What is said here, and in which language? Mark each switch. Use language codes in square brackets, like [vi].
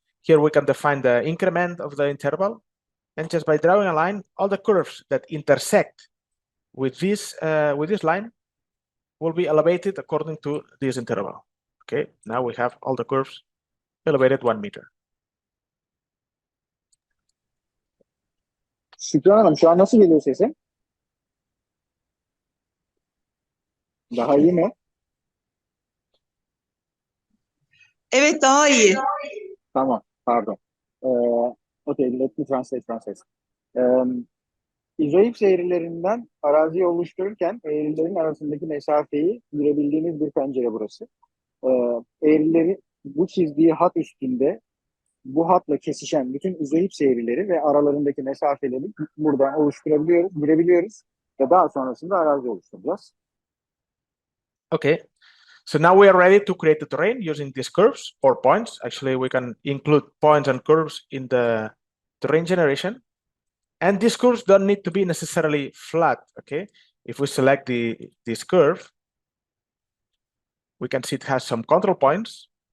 [en] Here we can define the increment of the interval. And just by drawing a line, all the curves that intersect with this line will be elevated according to this interval. Okay, now we have all the curves elevated 1 meter. [tr] Şükran Hanım, şu an nasıl geliyor sesim? Daha iyi mi? Evet, daha iyi. Tamam, pardon. [en] Okay, let me translate. [tr] İzoid eğrilerinden araziyi oluştururken eğrilerin arasındaki mesafeyi görebildiğiniz bir pencere burası. Eğrileri bu çizdiği hat üstünde bu hatla kesişen bütün izoid eğrileri ve aralarındaki mesafeleri buradan oluşturabiliyoruz, görebiliyoruz ve daha sonrasında arazi oluşturacağız. [en] Okay, so now we are ready to create the terrain using these curves or points. Actually, we can include points and curves in the terrain generation. And these curves don't need to be necessarily flat, okay? If we select this curve, we can see it has some control points.